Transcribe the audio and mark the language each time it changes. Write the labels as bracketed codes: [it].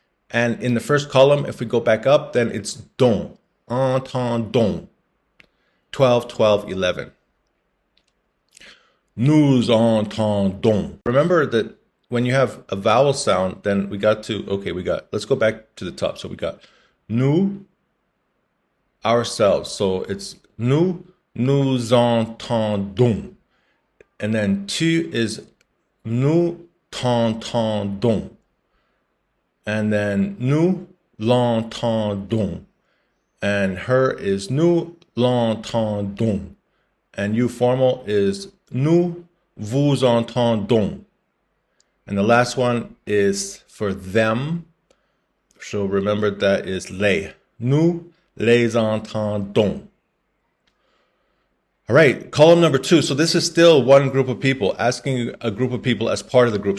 [en] And in the first column, if we go back up, then it's don, entendons, 12, 12, 11. [fr] Nous entendons. [en] Remember that when you have a vowel sound, then let's go back to the top. So we got nous, ourselves. So it's [fr] nous entendons. [en] And then tu is [fr] nous t'entendons. [en] And then [fr] nous l'entendons. [en] And her is [fr] nous l'entendons. [en] And you formal is [fr] nous vous entendons. [en] And the last one is for them. So remember that is les. [fr] Nous les entendons. [en] All right, column number 2. So this is still one group of people, asking a group of people as part of the group.